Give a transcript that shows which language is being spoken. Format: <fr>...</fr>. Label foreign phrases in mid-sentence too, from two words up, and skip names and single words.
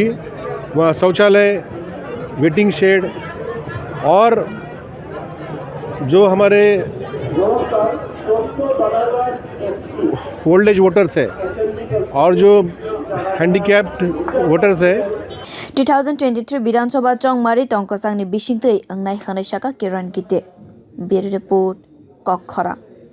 <hi>वहाँ शौचालय,</hi> <en>waiting shed</en> <hi>और जो हमारे</hi> <en>old age voters</en> <hi>है और जो</hi> <en>handicapped voters</en> <hi>है।</hi> <trp>2023 विधानसभा Chongmari Tongkachang ni Bishingtei Angnai Hanashaka Kiran Kite. Bureau Report Kokhara.</trp>